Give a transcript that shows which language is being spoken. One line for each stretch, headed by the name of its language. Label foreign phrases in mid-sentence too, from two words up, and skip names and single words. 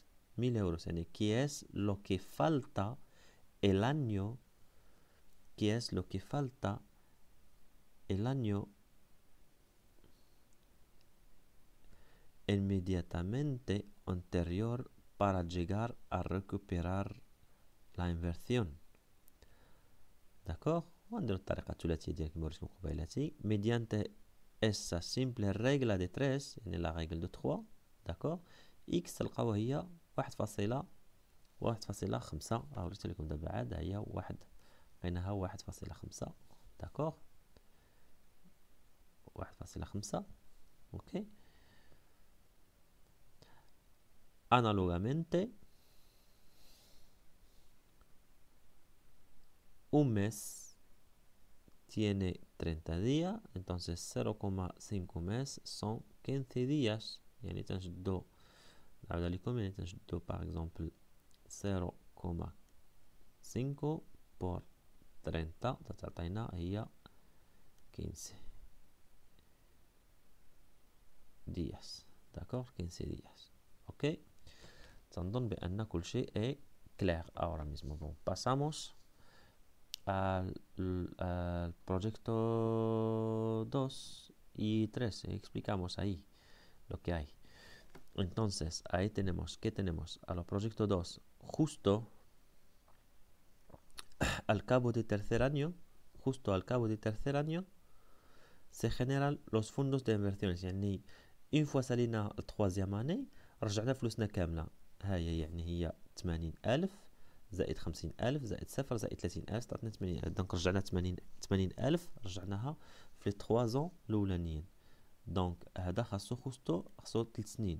Spanish: 1.000 euros, yani que es lo que falta el año, que es lo que falta el año inmediatamente anterior para llegar a recuperar la inversión.
Arabic: D'accord? ونديرو الطريقة الثلاثية ديال كيما وريتكم قبيلاتي
Spanish: mediante esa simple regla de 3
Arabic: يعني
French: la règle de 3. d'accord?
Arabic: x تلقاو هي 1.5 وريت لكم دابا عاد هي واحد لقيناها 1.5. d'accord? 1.5. ok.
Spanish: Análogamente un mes tiene 30 días, entonces 0,5 mes son 15 días.
Arabic: يعني تنشدو نعاود عليكم يعني تنشدو
French: par exemple
Arabic: 0,5 por 30 تعطينا هي 15 días. d'accord? 15 días. ok. تنظن بأن كل شيء
French: est clair
Spanish: ahora mismo. Bon, pasamos al proyecto 2 y 3. Explicamos ahí lo que hay. Entonces, ahí tenemos, ¿qué tenemos? A los proyecto 2, justo al cabo de tercer año, se generan los fondos de inversiones.
Arabic: يعني
French: une fois
Arabic: سالينا التخوازيام اني رجعنا فلوسنا كاملة. هاي يعني هي 80,000 زائد 50,000 زائد 0 زائد 30,000 تعطينا 80,000. دونك رجعنا 80,000 رجعناها في 3 زون الأولانيين. دونك هذا خاصو 3 سنين.